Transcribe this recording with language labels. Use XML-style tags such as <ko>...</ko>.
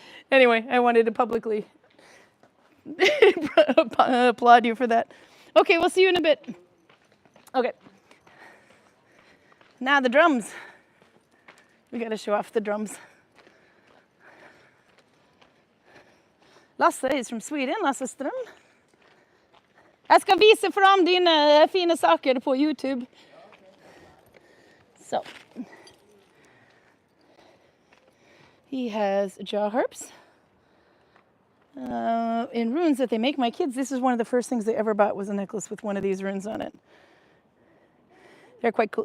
<en>Anyway, I wanted to publicly applaud you for that. Okay, we'll see you in a bit. Okay. Now the drums. We got to show off the drums. Lasse is from Sweden, Lasse Ström.</en> <sv>Jag ska visa fram dina fina saker på YouTube.</sv> <en>So, he has jaw harps in runes that they make. My kids, this is one of the first things they ever bought was a necklace with one of these runes on it. They're quite cool.</en>